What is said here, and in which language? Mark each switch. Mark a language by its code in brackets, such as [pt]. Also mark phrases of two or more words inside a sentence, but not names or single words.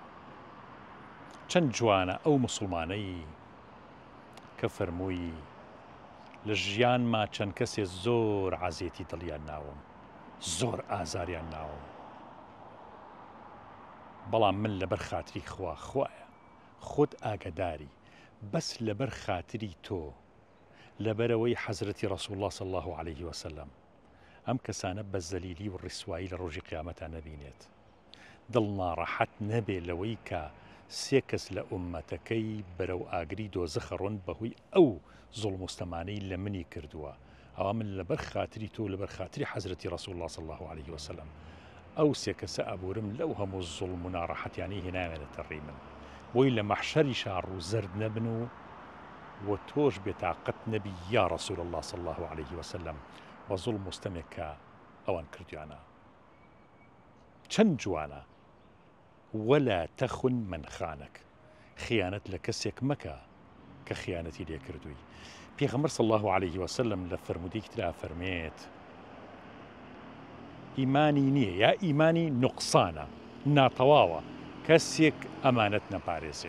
[ckb] چەند جوانە ئەو مسلمانەی کە فەرمووی لە ژیانما چەند کەسێ زۆر عەزێتی دڵیان ناوم، زۆر ئازاریان ناوم، بەڵام من لەبەر خاتری خوایە خۆت ئاگداری بەس لەبەر خاتری تۆ لەبەرەوەی حەزرەتی ڕەسوڵ الله [ar] صلی الله عليه وسلم [ckb] ئەم کەسانە بە زەلیلی و ڕیسوایی لە ڕۆژی قیامەتە نەبینێت. دڵ ناڕەحەت نەبێ لەوەی کە سێ کەس لە ئومەتەکەی بەرەو ئاگری دۆزەخە ڕۆن بەهۆی ئەو زوڵم و ستەمانەی لە منی کردووە. ئەوە من لەبەر خاتری تۆ لەبەر خاتری حەزرەتی ڕەسوڵ الله [ar] صلی الله عليه وسلم [ckb] ئەو سێ کەسە ئەبورم لەو هەموو زوڵم و ناڕەحەتیانەی هێناوێنێتە ڕێی من بۆی لە مەحشەری شار و زەرد نەبن و تۆش بێتاقەت نەبی یا ڕەسوڵ الله [ar] صلی الله عليه وسلم [ckb] بە زوڵم و ستەمێک کە ئەوان کردویانە. چەند جوانە [ar] وەلا تەخون من خانك [ckb] خیانەت لە کەسێک مەکە کە خیانەتی لێ کردووی. پێغەمبەر [ar] صلی الله عليه وسلم [ckb] لە فەرمودەیەکی ترا فەرمێت ئیمانی نییە یا ئیمانی نوقسانە ناتەواوە کەسێک ئەمانەت نەپارێزێ.